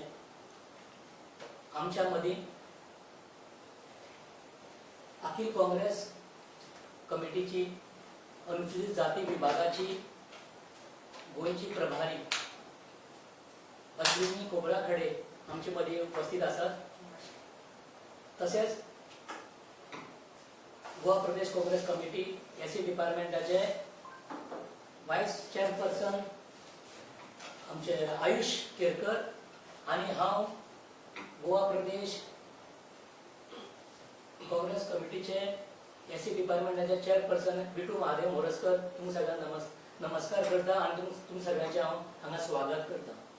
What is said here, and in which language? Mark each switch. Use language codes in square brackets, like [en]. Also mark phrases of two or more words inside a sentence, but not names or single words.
[kok] आमच्या मध्ये अखिल काँग्रेस कमिटीची अनुसूचित जाती विभागाची गोयची प्रभारी अश्विनी कोबराखडे आमच्या मध्ये उपस्थित असतात. तसेच गोवा प्रदेश काँग्रेस कमिटी एसी डिपार्टमेंटाचे [en] vice chairperson [kok] आमचे आयुष केरकर आणि हांव गोवा प्रदेश काँग्रेस कमिटीचे एसी डिपार्टमेंटाचे चेअरपर्सन बिटू महादेव मोरजकर तुम्ही सगळ्यांना नमस्कार करता आणि तुम्ही सगळ्यांचे हांव हांगा स्वागत करता.